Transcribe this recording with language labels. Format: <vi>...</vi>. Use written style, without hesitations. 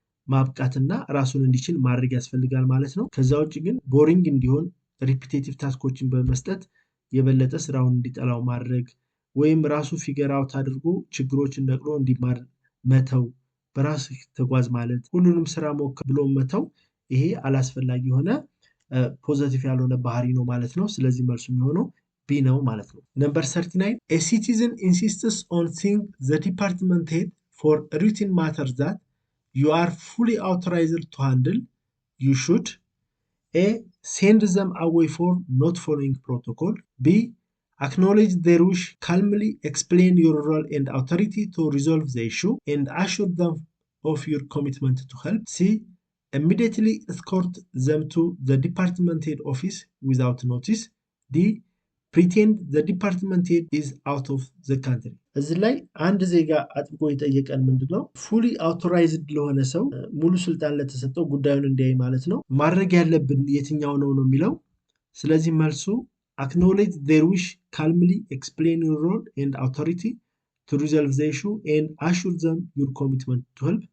<am>ማብቃትና ራሱን እንዲችል ማድረግ ያስፈልጋል ማለት ነው። ከዛ ውጭ ግን ቦሪንግ እንዲሆን ሪፒቴቲቭ ታስኮችን በመስጠት የበለጠ ስራውን እንዲጠላው ማድረግ ወይም ራሱ ፊገር አውት አድርጎ ችግሮችን ነቅሎ እንዲማር መተው፣ በራሱ ተጓዝ ማለት፣ ሁሉንም ስራ ሞክር ብሎ መተው፣ ይሄ አላስፈላጊ የሆነ ፖዘቲቭ ያልሆነ ባህሪ ነው ማለት ነው። ስለዚህ መልሱ የሚሆነው ቢ ነው ማለት ነው። ነምበር 39</am> <en>a citizen insists on seeing the department head for routine matters that you are fully authorized to handle. You should A. Send them away for not following protocol. B. Acknowledge their wish, calmly explain your role and authority to resolve the issue and assure them of your commitment to help. C. Immediately escort them to the department head office without notice. D. Pretend the department head is out of the country.</en> <am>እዚህ ላይ አንድ ዜጋ አጥብቆ የጠየቀን ምንድነው ፉሊ አውቶራይዝድ ለሆነ ሰው ሙሉ ስልጣን ለተሰጠው ጉዳዩን እንዲያይ ማለት ነው ማድረግ ያለብን የትኛው ነው የሚለው። ስለዚህ መልሱ</am> <en>acknowledge their wish, calmly explain your role and authority to resolve the issue and assure them your commitment to help.</en>